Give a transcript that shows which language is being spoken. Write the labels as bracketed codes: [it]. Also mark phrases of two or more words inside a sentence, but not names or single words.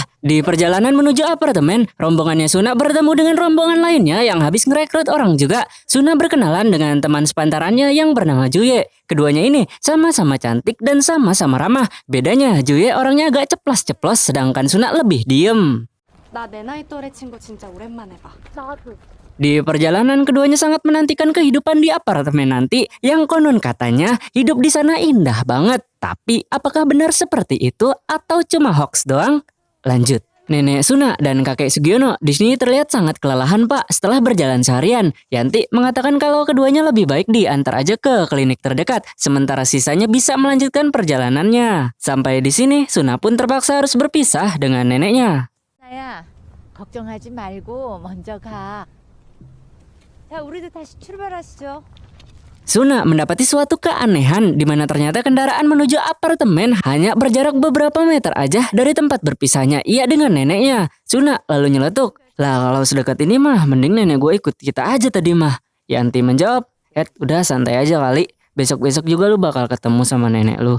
[id] Di perjalanan menuju apartemen, rombongannya Suna bertemu dengan rombongan lainnya yang habis ngerekrut orang juga. Suna berkenalan dengan teman sepantarannya yang bernama Juye. Keduanya ini sama-sama cantik dan sama-sama ramah. Bedanya, Juye orangnya agak ceplas-ceplos sedangkan Suna lebih diem. [ko] 나 내 나이 또래 친구 진짜 오랜만에 봐. 나도. [id] Di perjalanan keduanya sangat menantikan kehidupan di apartemen nanti yang konon katanya hidup di sana indah banget. Tapi apakah benar seperti itu atau cuma hoax doang? Lanjut. Nenek Suna dan kakek Sugiono di sini terlihat sangat kelelahan Pak setelah berjalan seharian. Yanti mengatakan kalau keduanya lebih baik diantar aja ke klinik terdekat, sementara sisanya bisa melanjutkan perjalanannya. Sampai di sini Suna pun terpaksa harus berpisah dengan neneknya. [ko] 나야, 걱정하지 말고 먼저 가. 자, 우리도 다시 출발하시죠. [id] Suna mendapati suatu keanehan di mana ternyata kendaraan menuju apartemen hanya berjarak beberapa meter aja dari tempat berpisahnya ia dengan neneknya. Suna lalu nyeletuk, lah kalau sedekat ini mah mending nenek gue ikut kita aja tadi mah. Yanti menjawab, udah santai aja kali. Besok-besok juga lu bakal ketemu sama nenek lu.